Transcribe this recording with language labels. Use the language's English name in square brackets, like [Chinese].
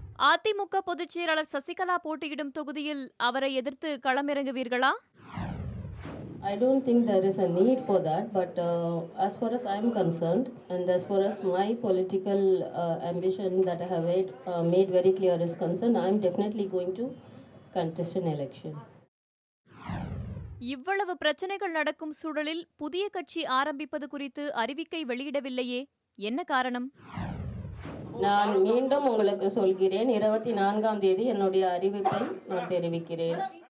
[Tamil] அதிமுக பொதுச் செயலாளர் சசிகலா போட்டியிடும் தொகுதியில் அவரை எதிர்த்து களமிறங்குவீர்களா? [English] I don't think there is a need for that, but as far as I am concerned, and as far as my political ambition that I have made very clear is concerned, I am definitely going to contest an election. [Tamil] இவ்வளவு பிரச்சனைகள் நடக்கும் சூழலில் புதிய கட்சி ஆரம்பிப்பது குறித்து அறிவிக்கை வெளியிடவில்லையே, என்ன காரணம்? நான் மீண்டும் உங்களுக்கு சொல்கிறேன், 24ஆம் தேதி என்னுடைய அறிவிப்பை நான் தெரிவிக்கிறேன்.